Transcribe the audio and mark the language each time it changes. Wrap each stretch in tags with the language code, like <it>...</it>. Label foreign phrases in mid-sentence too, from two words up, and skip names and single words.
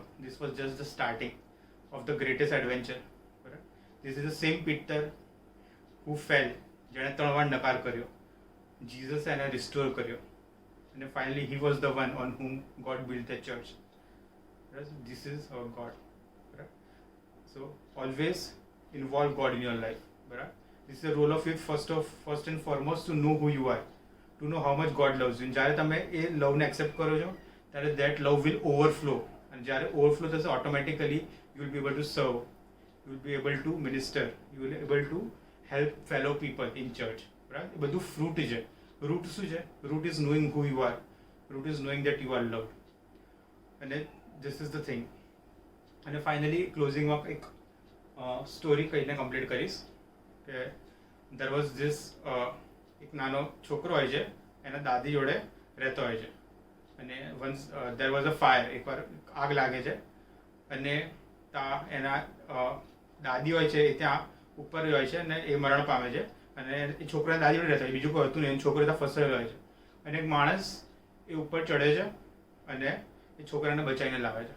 <en>This was just the starting of the greatest adventure. બરાબર, This is the same Peter who fell,</en> <gu>જેણે 3 વાર નકાર કર્યો. જીસસ એને રિસ્ટોર કર્યો અને ફાઇનલી</gu> <en>He was the one on whom God built the church. This is our God. બરાબર, So always involve God in your life. Right? This is the role of youth first and foremost to know who you are, to know how much God loves you.</en> <gu>And જ્યારે તમે એ લવને એક્સેપ્ટ કરો છો ત્યારે</gu> <en>that love will overflow.</en> <gu>અને જ્યારે ઓવરફ્લો થશે ઓટોમેટિકલી</gu> <en>you will be able to serve, you will be able to minister, you will be able to help fellow people in church. Right?</en> <gu>એ બધું ફ્રૂટ છે. રૂટ શું છે?</gu> <en>Root is knowing who you are. Root is knowing that you are loved. અને this is the thing.</en> <gu>અને ફાઇનલી ક્લોઝિંગમાં એક સ્ટોરી કહીને કમ્પ્લીટ કરીશ કે</gu> <en>there was this</en> <gu>એક નાનો છોકરો હોય છે એના દાદી જોડે રહેતો હોય છે અને</gu> <en>once there was a fire,</en> <gu>એકવાર આગ લાગે છે અને એના દાદી હોય છે એ ત્યાં ઉપર હોય છે અને એ મરણ પામે છે અને એ છોકરાના દાદી જોડે રહેતા હોય, બીજું કોઈ હતું નહીં, છોકરો ત્યાં ફસાયેલો હોય છે અને એક માણસ એ ઉપર ચડે છે અને એ છોકરાને બચાવીને લાવે છે.</gu>